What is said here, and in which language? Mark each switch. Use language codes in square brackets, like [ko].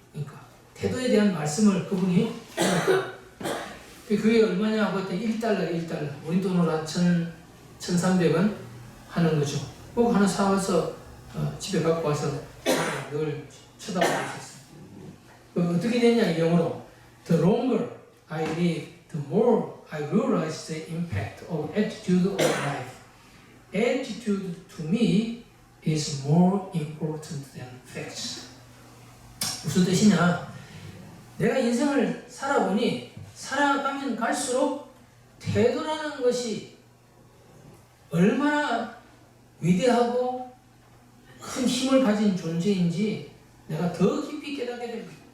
[ko] 그러니까 태도에 대한 말씀을 그분이 그게 얼마냐 하고 했더니 1달러. 우리 돈으로 한 1,300원 하는 거죠. 꼭 하나 사와서 집에 갖고 와서 늘 쳐다보고 있었어요. 어떻게 됐냐, 영어로. [en] The longer I live, the more I realize the impact of attitude of life. Attitude to me is more important than facts. [ko] 무슨 뜻이냐? 내가 인생을 살아보니 살아가면 갈수록 태도라는 것이 얼마나 위대하고 큰 힘을 가진 존재인지 내가 더 깊이 깨닫게 됩니다.